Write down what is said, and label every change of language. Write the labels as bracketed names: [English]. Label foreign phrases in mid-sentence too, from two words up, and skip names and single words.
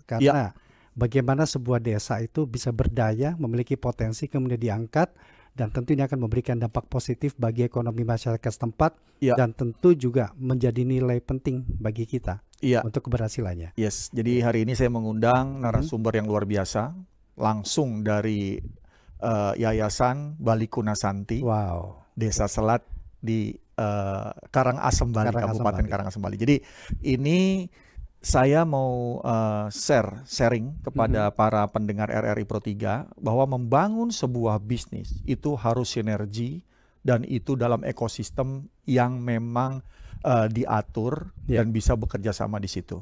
[Indonesian] Karena bagaimana sebuah desa itu bisa berdaya, memiliki potensi, kemudian diangkat, dan tentu ini akan memberikan dampak positif bagi ekonomi masyarakat setempat, dan tentu juga menjadi nilai penting bagi kita untuk keberhasilannya. Yes, jadi hari ini saya mengundang narasumber yang luar biasa, langsung dari Yayasan Bali Kunasanti, Desa Selat di Karangasem Bali, Kabupaten Karangasem Bali. Jadi ini saya mau sharing kepada para pendengar RRI Pro 3 bahwa membangun sebuah bisnis itu harus sinergi dan itu dalam ekosistem yang memang diatur dan bisa bekerja sama di situ.